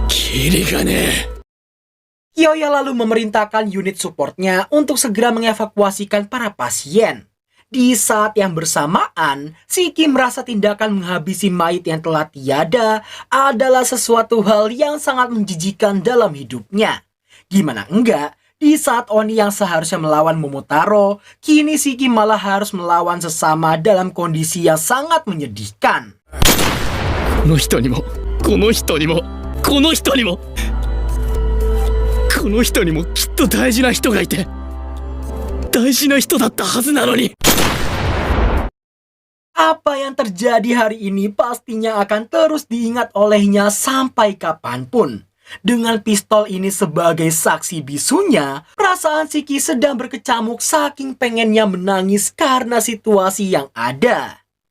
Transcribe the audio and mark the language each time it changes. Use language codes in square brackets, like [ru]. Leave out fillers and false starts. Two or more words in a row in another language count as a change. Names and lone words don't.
[ja] キリがねえ。 [id] Kyoya lalu memerintahkan unit supportnya untuk segera mengevakuasikan para pasien. Di saat yang bersamaan, Shiki merasa tindakan menghabisi mayat yang telah tiada adalah sesuatu hal yang sangat menjijikan dalam hidupnya. Gimana enggak, di saat Oni yang seharusnya melawan Momotaro, kini Shiki malah harus melawan sesama dalam kondisi yang sangat menyedihkan. [ja] この人にもこの人にもこの人にもこの人にもきっと大事な人がいて大事な人だったはずなのに。 [id] Apa yang terjadi hari ini pastinya akan terus diingat olehnya sampai kapanpun. Dengan pistol ini sebagai saksi bisunya, perasaan Shiki sedang berkecamuk saking pengennya menangis karena situasi yang ada.